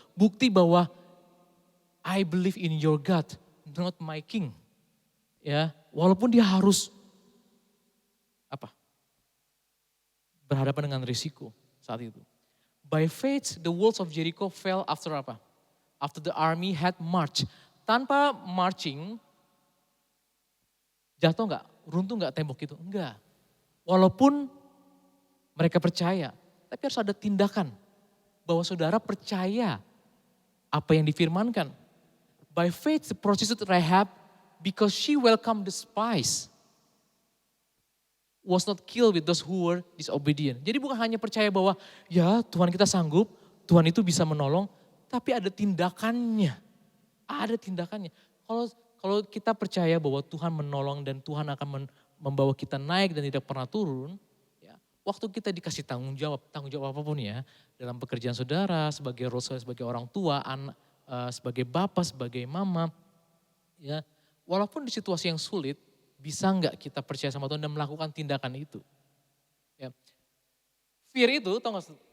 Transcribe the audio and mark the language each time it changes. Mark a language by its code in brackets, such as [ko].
[id] Bukti bahwa [en] I believe in your God, not my king. [id] Ya, walaupun dia harus berhadapan dengan risiko saat itu. [en] By faith, the walls of Jericho fell after [id] apa? [en] After the army had marched. [id] Tanpa marching, jatuh enggak? Runtuh enggak tembok itu? Enggak. Walaupun mereka percaya, tapi harus ada tindakan. Bahwa saudara percaya apa yang difirmankan. [en] By faith, the prostitute Rahab, because she welcomed the spies, was not killed with those who were disobedient. [id] Jadi bukan hanya percaya bahwa ya Tuhan kita sanggup, Tuhan itu bisa menolong, tapi ada tindakannya. Ada tindakannya. Kalau kita percaya bahwa Tuhan menolong dan Tuhan akan membawa kita naik dan tidak pernah turun, ya, waktu kita dikasih tanggung jawab apapun ya, dalam pekerjaan saudara, sebagai role, sebagai orang tua, anak, sebagai bapak, sebagai mama, ya, walaupun di situasi yang sulit, bisa enggak kita percaya sama Tuhan dan melakukan tindakan itu? Ya. Fear itu, tau gak?